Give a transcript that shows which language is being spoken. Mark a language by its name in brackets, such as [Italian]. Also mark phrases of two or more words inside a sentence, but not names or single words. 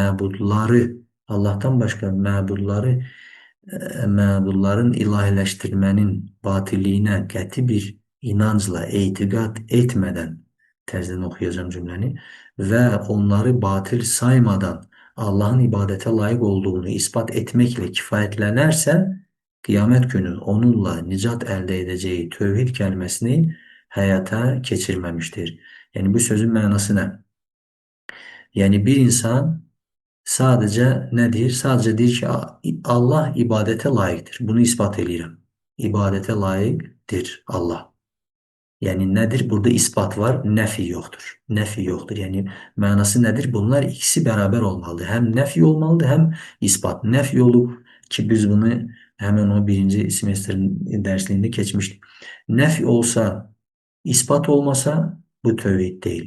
[Azerbaijani] məbudların ilahiləşdirmənin batilliyinə qəti bir inancla etiqad etmədən, təzdən oxuyacağım cümləni, və onları batil saymadan Allahın ibadətə layiq olduğunu isbat etməklə kifayətlənərsə, qiyamət günü onunla nicat əldə edəcəyi tövhid kəlməsini həyata keçirməmişdir. Yəni, bu sözün mənası nə? Yəni, bir insan sadəcə nə deyir? Sadəcə deyir ki, Allah ibadətə layiqdir. Bunu isbat edirəm. İbadətə layiqdir Allah. [Turkish] Yani nedir? Burada ispat var, nefi yoktur. Nefi yoktur. Yani manası nedir? Bunlar ikisi beraber olmalı. Hem nefi olmalı hem ispat. Nefi olup ki biz bunu hemen o birinci semestrin dersliğinde geçmiştik. Nefi olsa, ispat olmasa bu tevhid değil.